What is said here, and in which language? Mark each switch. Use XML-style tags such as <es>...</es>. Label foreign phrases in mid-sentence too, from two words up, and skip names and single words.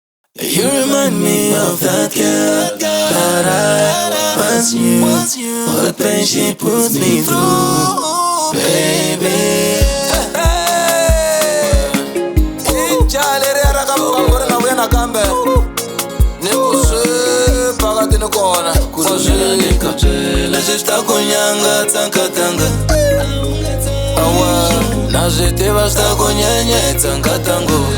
<en>You remind me of that girl that I once knew. What pain she put me through, baby.</en> <ts>Leswi swi ta ku nyangatsa nkatanga na swi tiva swi ta ku nyenyetsa nkatango.</ts>